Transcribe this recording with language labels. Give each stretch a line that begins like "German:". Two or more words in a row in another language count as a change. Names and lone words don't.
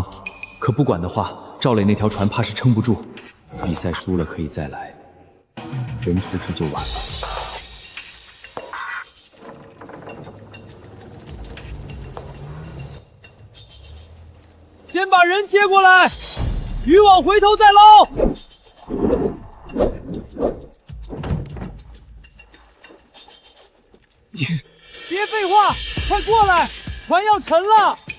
Chinese: 可不管的话，趙磊那条船怕是撐不住。比賽輸了可以再來，人出事就晚了。先把人接過来，漁網回頭再撈。別廢話，快過來，船要沉了。